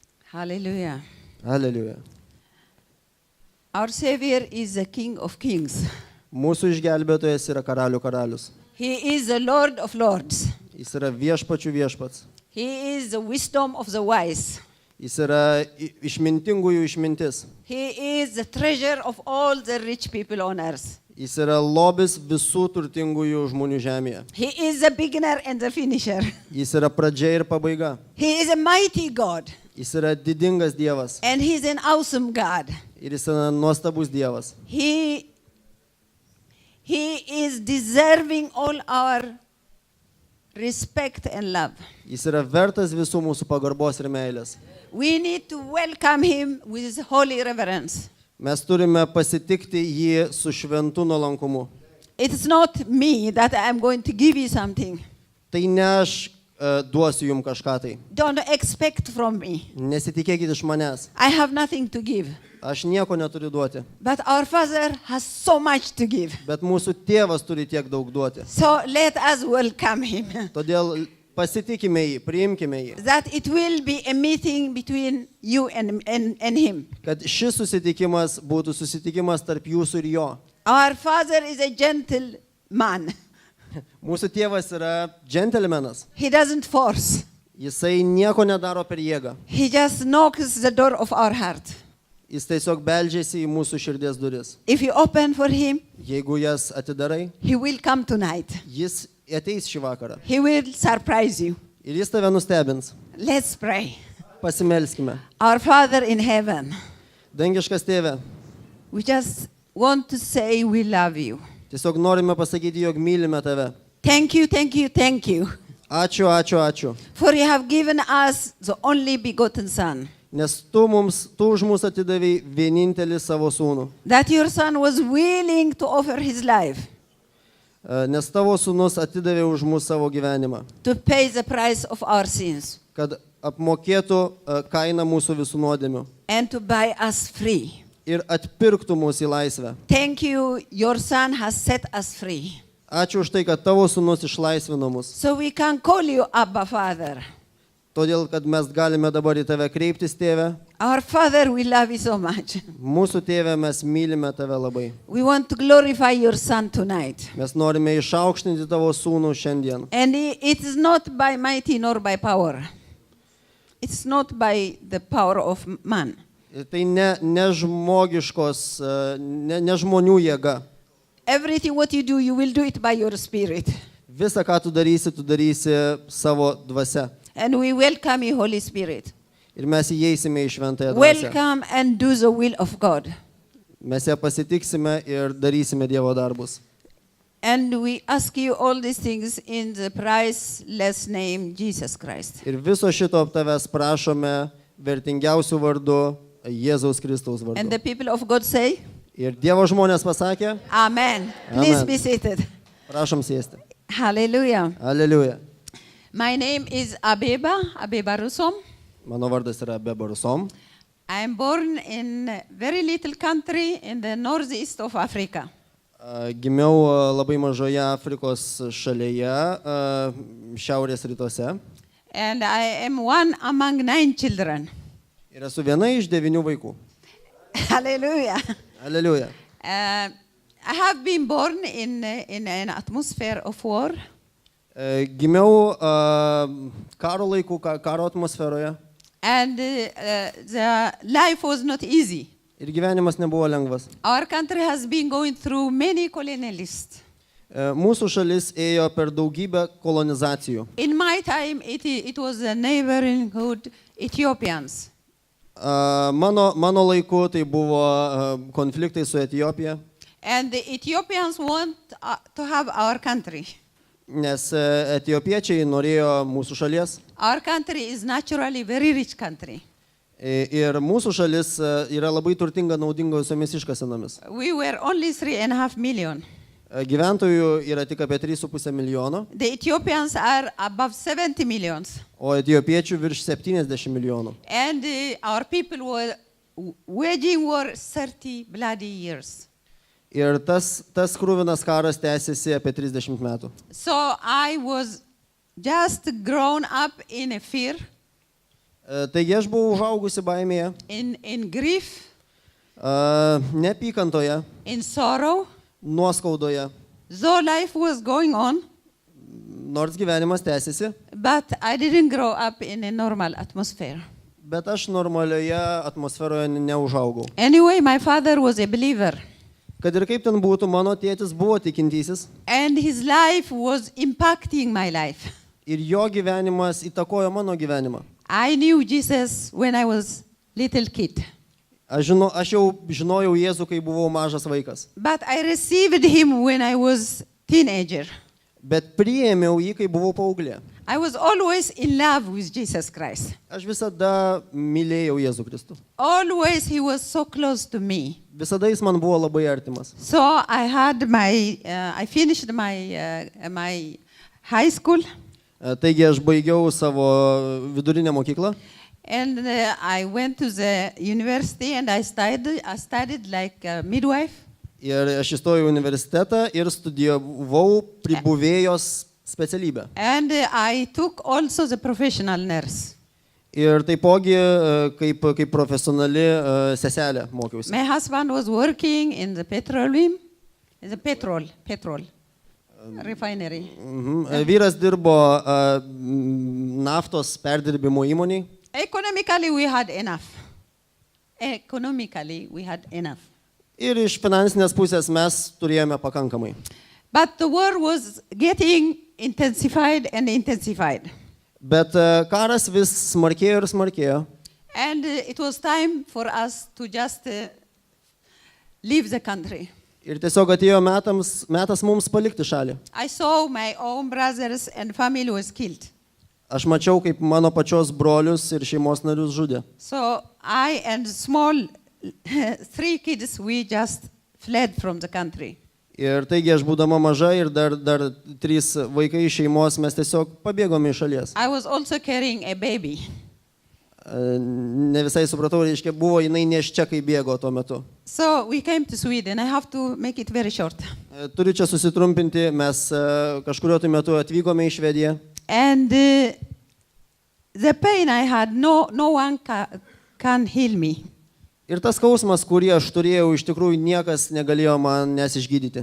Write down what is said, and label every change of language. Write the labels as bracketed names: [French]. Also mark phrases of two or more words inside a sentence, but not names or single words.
[English] Hallelujah. [Lithuanian] Aleliuja. [English] Our Savior is the King of Kings. [Lithuanian] Mūsų išgelbėtojas yra karalių karalius. [English] He is the Lord of Lords. [Lithuanian] Jis yra viešpačių viešpats. [English] He is the wisdom of the wise. [Lithuanian] Jis yra išmintingųjų išmintis. [English] He is the treasure of all the rich people on earth. [Lithuanian] Jis yra lobis visų turtingųjų žmonių žemėje. [English] He is the beginner and the finisher. [Lithuanian] Jis yra pradžia ir pabaiga. [English] He is a mighty God. [Lithuanian] Jis yra didingas Dievas. [English] And He is an awesome God. [Lithuanian] Ir jis yra nuostabus Dievas. [English] He is deserving all our respect and love. [Lithuanian] Jis yra vertas visų mūsų pagarbos ir meilės. [English] We need to welcome Him with holy reverence. [Lithuanian] Mes turime pasitikti jį su šventu nuolankumu. [English] It's not me that I'm going to give you something. [Lithuanian] Tai ne aš duosiu jums kažką tai. [English] Don't expect from me. [Lithuanian] Nesitikėkite iš manęs. [English] I have nothing to give. [Lithuanian] Aš nieko neturiu duoti. [English] But our Father has so much to give. [Lithuanian] Bet mūsų tėvas turi tiek daug duoti. [English] So let us welcome Him. [Lithuanian] Todėl pasitikime jį, priimkime jį. [English] That it will be a meeting between you and Him. [Lithuanian] Kad šis susitikimas būtų susitikimas tarp jūsų ir jo. [English] Our Father is a gentleman. [Lithuanian] Mūsų tėvas yra džentelmenas. [English] He doesn't force. [Lithuanian] Jisai nieko nedaro per jėgą. [English] He just knocks the door of our heart. [Lithuanian] Jis tiesiog beldžiasi į mūsų širdies duris. [English] If you open for Him, [Lithuanian] Jeigu jas atidarai, [English] He will come tonight. [Lithuanian] jis ateis šį vakarą. [English] He will surprise you. [Lithuanian] Ir jis tave nustebins. [English] Let's pray. [Lithuanian] Pasimelskime. [English] Our Father in heaven, [Lithuanian] Dangiškas tėve, [English] we just want to say we love you. [Lithuanian] tiesiog norime pasakyti, jog mylime tave. [English] Thank you, thank you, thank you. [Lithuanian] Ačiū, ačiū, ačiū. [English] For you have given us the only begotten Son. [Lithuanian] Nes tu už mus atidavei vienintelį savo sūnų. [English] That your Son was willing to offer His life. [Lithuanian] Nes tavo sūnus atidavė už mus savo gyvenimą. [English] To pay the price of our sins. [Lithuanian] Kad apmokėtų kainą mūsų visų nuodėmių. [English] And to buy us free. [Lithuanian] Ir atpirktų mus į laisvę. [English] Thank you, your Son has set us free. [Lithuanian] Ačiū už tai, kad tavo sūnus išlaisvino mus. [English] So we can call you Abba Father. [Lithuanian] Todėl, kad mes galime dabar į tave kreiptis, tėve. [English] Our Father, we love you so much. [Lithuanian] Mūsų tėve, mes mylime tave labai. [English] We want to glorify your Son tonight. [Lithuanian] Mes norime išaukštinti tavo sūnų šiandien. [English] And it is not by mighty nor by power. It's not by the power of man. [Lithuanian] Ir tai ne žmogiškos, ne žmonių jėga. [English] Everything what you do, you will do it by your Spirit. [Lithuanian] Visa, ką tu darysi savo dvasia. [English] And we welcome you, Holy Spirit. [Lithuanian] Ir mes įeisime į šventąją dvasią. [English] Welcome and do the will of God. [Lithuanian] Mes ją pasitiksime ir darysime Dievo darbus. [English] And we ask you all these things in the priceless name, Jesus Christ. [Lithuanian] Ir viso šito tavęs prašome vertingiausių vardų Jėzaus Kristaus vardu. [English] And the people of God say, [Lithuanian] Ir Dievo žmonės pasakė, [English] Amen. Please [Lithuanian] Amen. [English] be seated. [Lithuanian] prašom sėsti. [English] Hallelujah. [Lithuanian] Aleliuja. [English] My name is Abeba Rusom. [Lithuanian] Mano vardas yra Abeba Rusom. [English] I am born in a very little country in the northeast of Africa. [Lithuanian] Gimiau labai mažoje Afrikos šalyje, šiaurės rytuose. [English] And I am one among 9 children. [Lithuanian] Ir esu viena iš 9 vaikų. [English] Hallelujah. [Lithuanian] Aleliuja. [English] I have been born in an atmosphere of war. [Lithuanian] Gimiau karo laikų, karo atmosferoje. [English] And the life was not easy. [Lithuanian] Ir gyvenimas nebuvo lengvas. [English] Our country has been going through many colonialists. [Lithuanian] Mūsų šalis ėjo per daugybę kolonizacijų. [English] In my time, it was the neighborhood Ethiopians. [Lithuanian] Mano laiku tai buvo konfliktai su Etiopija. [English] And the Ethiopians want to have our country. [Lithuanian] Nes etiopiečiai norėjo mūsų šalies. [English] Our country is naturally very rich country. [Lithuanian] Ir mūsų šalis yra labai turtinga, naudinga visomis iškasenomis. [English] We were only 3.5 million. [Lithuanian] Gyventojų yra tik apie 3,5 milijono. [English] The Ethiopians are above 70 millions. [Lithuanian] O etiopiečių virš 70 milijonų. [English] And our people were waging war 30 bloody years. [Lithuanian] Ir tas kruvinas karas tęsiasi apie 30 metų. [English] So I was just grown up in a fear. [Lithuanian] Taigi aš buvau užaugusi baimėje, [English] in grief, [Lithuanian] neapykantoje, [English] in sorrow. [Lithuanian] nuoskaudoje, [English] Though life was going on, [Lithuanian] nors gyvenimas tęsiasi, [English] but I didn't grow up in a normal atmosphere. [Lithuanian] bet aš normalioje atmosferoje neužaugau. [English] Anyway, my father was a believer, [Lithuanian] Kad ir kaip ten būtų, mano tėtis buvo tikintysis [English] and his life was impacting my life. [Lithuanian] ir jo gyvenimas įtakojo mano gyvenimą. [English] I knew Jesus when I was little kid, [Lithuanian] Aš jau žinojau Jėzų, kai buvau mažas vaikas, [English] but I received him when I was teenager. [Lithuanian] bet priėmiau jį, kai buvau paauglė. [English] I was always in love with Jesus Christ. [Lithuanian] Aš visada mylėjau Jėzų Kristų. [English] Always he was so close to me. [Lithuanian] Visada jis man buvo labai artimas. [English] So I finished my high school, [Lithuanian] Taigi aš baigiau savo vidurinę mokyklą [English] and I went to the university and I studied like a midwife. [Lithuanian] ir aš įstojau į universitetą ir studijavau pribuvėjos specialybę. [English] And I took also the professional nurse. [Lithuanian] Ir taipogi kaip profesionali seselė mokiausi. [English] My husband was working in the petroleum, the petrol refinery. [Lithuanian] Vyras dirbo naftos perdirbimo įmoniai. [English] Economically, we had enough. [Lithuanian] Ir iš finansinės pusės mes turėjome pakankamai. [English] But the war was getting intensified and intensified. [Lithuanian] Bet karas vis smarkėjo ir smarkėjo. [English] And it was time for us to just leave the country. [Lithuanian] Ir tiesiog atėjo metas mums palikti šalį. [English] I saw my own brothers and family was killed. [Lithuanian] Aš mačiau, kaip mano pačios brolius ir šeimos narius žudė. [English] So I and small 3 kids, we just fled from the country. [Lithuanian] Ir taigi aš būdama maža ir dar 3 vaikai iš šeimos, mes tiesiog pabėgome iš šalies. [English] I was also carrying a baby. [Lithuanian] Ne visai supratau, reiškia, buvo jinai nėščia, kai bėgo tuo metu. [English] So we came to Sweden. I have to make it very short. [Lithuanian] Turiu čia susitrumpinti, mes kažkurio tuo metu atvykome į Švediją. [English] And the pain I had, no one can heal me. [Lithuanian] Ir tas skausmas, kurį aš turėjau, iš tikrųjų niekas negalėjo manęs išgydyti.